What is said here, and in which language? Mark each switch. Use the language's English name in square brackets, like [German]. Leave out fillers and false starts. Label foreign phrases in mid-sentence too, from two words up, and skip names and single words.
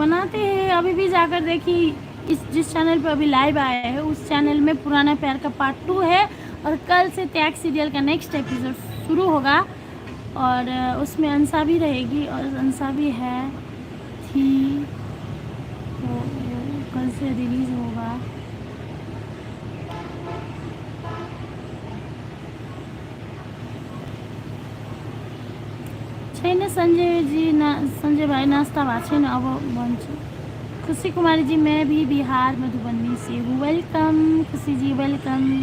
[Hindi] बनाते हैं अभी भी जाकर देखिए इस जिस चैनल पे अभी लाइव आया है उस चैनल में पुराना प्यार का पार्ट 2 है और कल से त्याग सीरियल का [English] next episode [Hindi] शुरू होगा और उसमें अंसा भी रहेगी और अंसा भी है थी तो कल से रिलीज होगा [Nepali] छैन संजय जी संजय भाई नाश्ता भएको छैन अब भन्छु खुशी कुमारी जी [Hindi] मैं भी बिहार मधुबनी से हूँ वेलकम खुशी जी वेलकम